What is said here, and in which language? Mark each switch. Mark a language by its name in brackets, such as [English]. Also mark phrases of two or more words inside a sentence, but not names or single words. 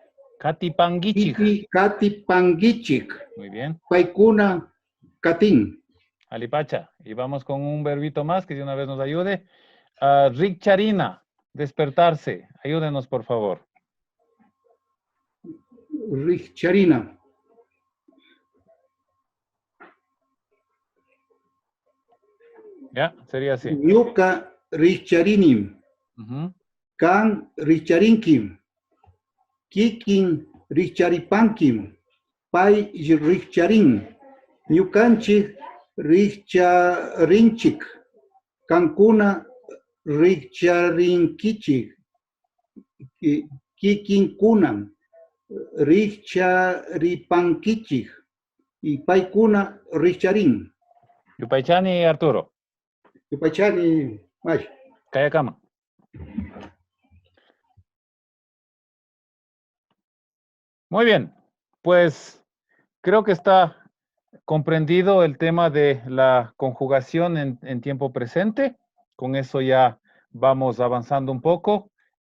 [Quechua] Katipangichik. [Spanish] Muy bien. [Quechua] Paykuna katin. Alipacha. [Spanish] Y vamos con un verbito más que de una vez nos ayude. Rikcharina, despertarse. Ayúdenos, por favor. Rikcharina. Ya, sería así. [Quechua] Ñuka rikcharinim. Kan rikcharinkim. Kikin rikcharipankim. Pay rikcharin. Ñukanchik rikcharinchik. Kankuna rikcharinkichik. Kikinkuna rikcharipankichik. Y paykuna rikcharin. Yupaychani, Arturo. Yupaychani, Mash. Kayakama. [Spanish] Muy bien, pues creo que está comprendido el tema de la conjugación en tiempo presente. Con eso ya vamos avanzando un poco.